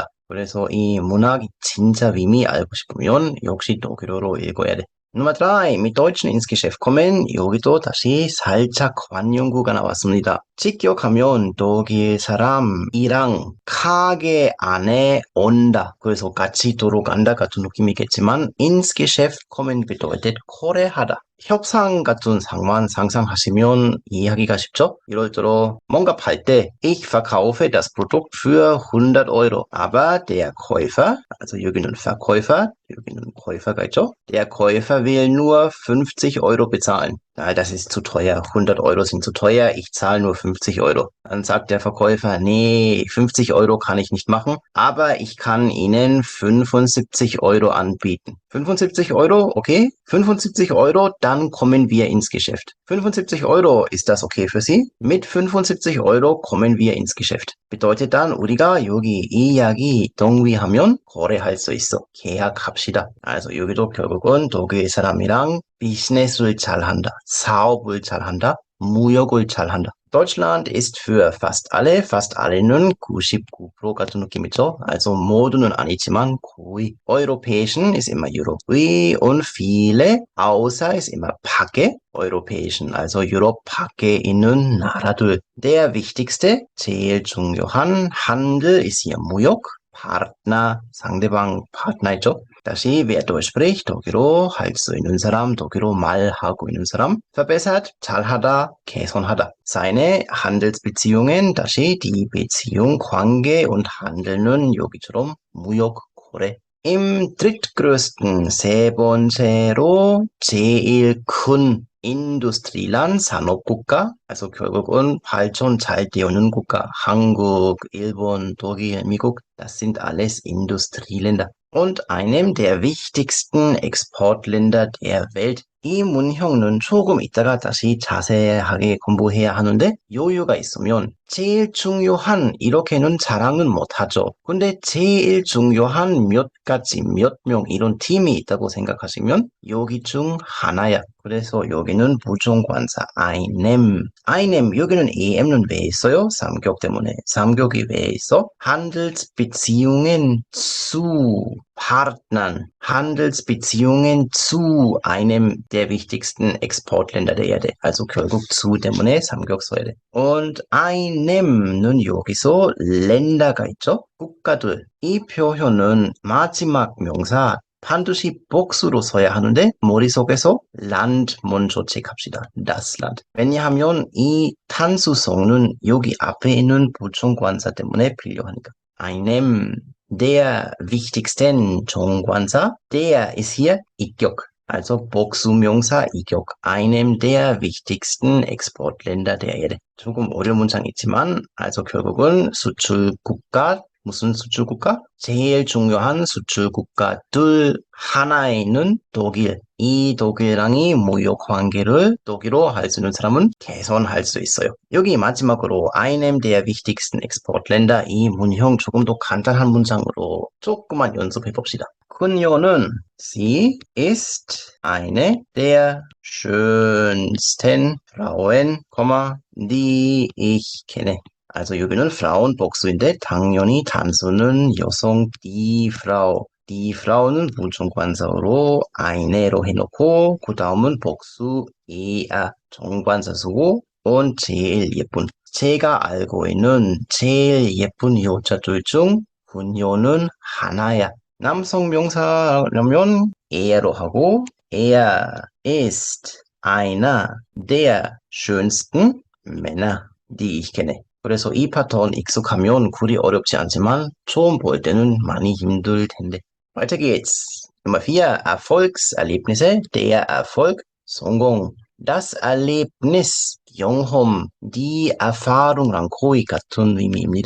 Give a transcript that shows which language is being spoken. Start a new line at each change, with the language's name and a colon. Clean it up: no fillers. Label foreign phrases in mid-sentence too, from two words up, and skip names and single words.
Korean: 그래서 이 문학이 진짜 의미 알고 싶으면 역시 독일어로 읽어야 돼.
German: Nummer 3, mit Deutschen ins Geschäft kommen.
Korean: 여기도 다시 살짝 관용구가 나왔습니다. 직역하면 독일 사람이랑 가게 안에 온다. 그래서 같이 들어간다 같은 느낌이겠지만
German: ins Geschäft kommen bedeutet
Korean: 거래하다. 협상 같은 상황 상상하시면 이해하기가 쉽죠? 예를 들어 뭔가 팔 때
German: ich verkaufe das Produkt für 100 Euro. Aber der Käufer, also
Korean: 여기는 Verkäufer, 여기는 Käufer가 있죠?
German: Der Käufer will nur 50 Euro bezahlen. Das ist zu teuer. 100 Euro sind zu teuer. Ich zahle nur 50 Euro. Dann sagt der Verkäufer, nee, 50 Euro kann ich nicht machen, aber ich kann Ihnen 75 Euro anbieten. 75 Euro, okay? 75 Euro, dann kommen wir ins Geschäft. 75 Euro, ist das okay für Sie? Mit 75 Euro kommen wir ins Geschäft. bedeutet dann
Korean: 우리가 여기 이 이야기 동의하면 거래할 수 있어. 계약합시다. also 여기도 결국은 독일 사람이랑 비즈니스를 잘한다. 사업을 잘한다. 무역을 잘한다.
German: Deutschland ist für fast alle는 99%
Korean: 같은 느낌이죠. Also 모두는 아니지만 거의.
German: europäischen ist immer 유럽의 und viele, außer ist immer 밖에.
Korean: europäischen, also 유럽 밖에 있는 나라들.
German: Der wichtigste,
Korean: 제일 중요한
German: Handel ist hier 무역. Partner,
Korean: 상대방 파트너이죠. 다시
German: wer Deutsch spricht,
Korean: 독일어 할 수 있는 사람, 독일어 말하고 있는 사람, verbessert, 잘하다, 개선하다.
German: seine Handelsbeziehungen,
Korean: 다시
German: die Beziehung,
Korean: 관계
German: und Handel
Korean: 는 여기처럼 무역, 거래.
German: im drittgrößten,
Korean: 세 번째로 제일 큰 Industrieland, 산업국가, also 결국은 발전 잘 되어오는 국가, 한국, 일본, 독일, 미국,
German: das sind alles Industrieländer. Und einem der wichtigsten Exportländer der Welt.
Korean: 이 문형은 조금 이따가 다시 자세하게 공부해야 하는데 여유가 있으면 제일 중요한 이렇게는 자랑은 못하죠. 근데 제일 중요한 몇 가지, 몇 명 이런 팀이 있다고 생각하시면 여기 중 하나야. 그래서 여기는 부정관사 I am. I am 여기는 am는 왜 있어요? 삼격 때문에. 삼격이 왜 있어?
German: Handelsbeziehungen zu Partnern. Handelsbeziehungen zu einem der wichtigsten Exportländer der Erde.
Korean: Also 결국 zu 때문에 삼격 써야 돼. Und IM은 여기서 랜더가 있죠? 국가들. 이 표현은 마지막 명사 반드시 복수로 써야 하는데 머릿속에서 land 먼저 체크합시다.
German: das Land.
Korean: 왜냐하면 이 탄수성은 여기 앞에 있는 부정관사 때문에 필요하니까.
German: einem der wichtigsten 정관사, der ist hier 이격.
Korean: Also 복수명사 이격.
German: einem der wichtigsten Exportländer der Erde.
Korean: 조금 어려운 문장이 있지만, also 결국은 수출국가, 무슨 수출국가? 제일 중요한 수출국가 둘 하나에 있는 독일. 이 독일랑이 무역 관계를 독일어 할 수 있는 사람은 개선할 수 있어요. 여기 마지막으로
German: einem der wichtigsten Exportländer
Korean: 이 문형 조금 더 간단한 문장으로 조금만 연습해 봅시다.
German: 그녀는 sie ist eine der schönsten Frauen, die ich kenne.
Korean: Also 여기는 Frauen 복수인데 당연히 단수는 여성
German: die Frau. die Frau
Korean: 는 부정관사로 eine로 해놓고 그 다음은 복수 er 정관사 쓰고 und 제일 예쁜. 제가 알고 있는 제일 예쁜 여자들 중 그녀는 하나야. 남성 명사라면 er로 하고
German: er ist einer der schönsten Männer, die ich kenne.
Korean: 그래서 이 패턴 익숙하면 글이 어렵지 않지만 처음 볼 때는 많이 힘들 텐데.
German: Weiter geht's. Nummer 4. Erfolgserlebnisse. Der Erfolg. 성공. Das Erlebnis. 경험. Die Erfahrung
Korean: 랑 거의 같은 의미입니다.